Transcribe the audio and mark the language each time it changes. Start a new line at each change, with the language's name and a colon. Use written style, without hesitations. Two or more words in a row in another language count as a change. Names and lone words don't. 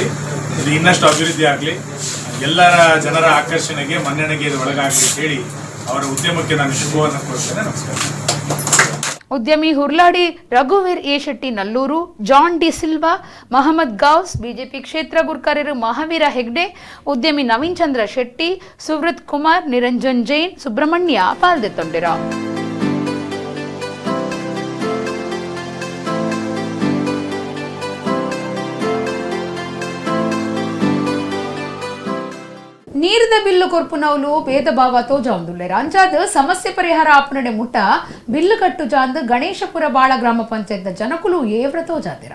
Kannada: ಇದು ಇನ್ನಷ್ಟು ಅಭಿವೃದ್ಧಿ ಆಗಲಿ, ಎಲ್ಲರ ಜನರ ಆಕರ್ಷಣೆಗೆ, ಮನ್ನಣೆಗೆ ಇದು ಒಳಗಾಗಲಿ ಹೇಳಿ ಅವರ ಉದ್ಯಮಕ್ಕೆ ನಾನು ಶುಭವನ್ನು ಕೋರ್ತೇನೆ. ನಮಸ್ಕಾರ.
Tulu: ಉದ್ಯಮಿ ಹುರ್ಲಾಡಿ ರಘುವೀರ್ ಎ ಶೆಟ್ಟಿ ನಲ್ಲೂರು, ಜಾನ್ ಡಿ ಸಿಲ್ವಾ, ಮಹಮ್ಮದ್ ಗೌಸ್, ಬಿಜೆಪಿ ಕ್ಷೇತ್ರ ಗುರ್ಕರರು ಮಹಾವೀರ ಹೆಗ್ಡೆ, ಉದ್ಯಮಿ ನವೀನ್ ಚಂದ್ರ ಶೆಟ್ಟಿ, ಸುವೃತ್ ಕುಮಾರ್, ನಿರಂಜನ್ ಜೈನ್, ಸುಬ್ರಹ್ಮಣ್ಯ ಪಾಲ್ದೆತ್ತೊಂಡಿರ. ನೀರಿದ ಬಿಲ್ಲು ಕೊರ್ಪುನವಲು ಭೇದ ಭಾವ ತೋಜಾಂದುಲ್ಲೆರ ಅಂಚಾದ ಸಮಸ್ಯೆ ಪರಿಹಾರ ಆಪನಡೆ ಮುಟ್ಟ ಬಿಲ್ಲು ಕಟ್ಟು ಜಾಂದ್ ಗಣೇಶಪುರ ಬಾಳ ಗ್ರಾಮ ಪಂಚಾಯತ್ ಜನಕುಲು ಏವ್ರ ತೋಜಾತಿರ.